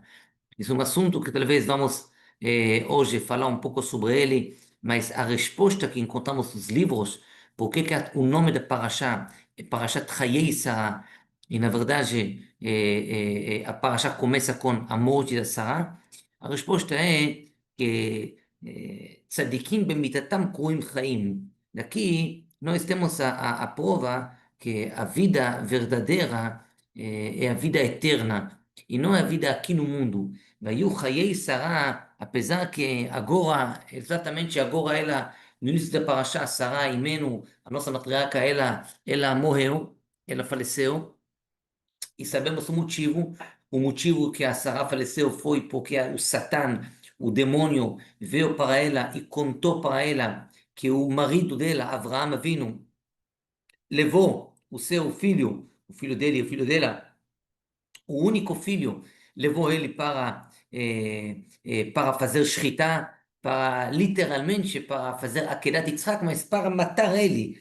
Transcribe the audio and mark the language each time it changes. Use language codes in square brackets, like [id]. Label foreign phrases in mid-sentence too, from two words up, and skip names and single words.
[pt] Isso é um assunto que talvez vamos hoje falar um pouco sobre ele, mas a resposta que encontramos nos livros, por que o nome da Parashá é Parashat Chayei Sarah, e na verdade a Parashá começa com a morte da Sarah, a resposta é que [he] צדיקים במיתתם קרויים חיים. [pt] Daqui nós temos a prova que a vida verdadeira é a vida eterna, e não é a vida aqui no mundo. [he] והיו חיי שרה, [pt] apesar que agora, exatamente agora ela, no início da parasha, Sara, Imenu, a nossa matriarca, ela morreu, ela faleceu, e sabemos o motivo que a Sara faleceu foi porque o Satã, o demônio, veio para ela e contou para ela que o marido dela, Avraham Avinu, levou o seu filho, o filho dele e o filho dela, o único filho, levou ele para fazer shritá, para literalmente para fazer Akedat Yitzhak, mas para matar ele.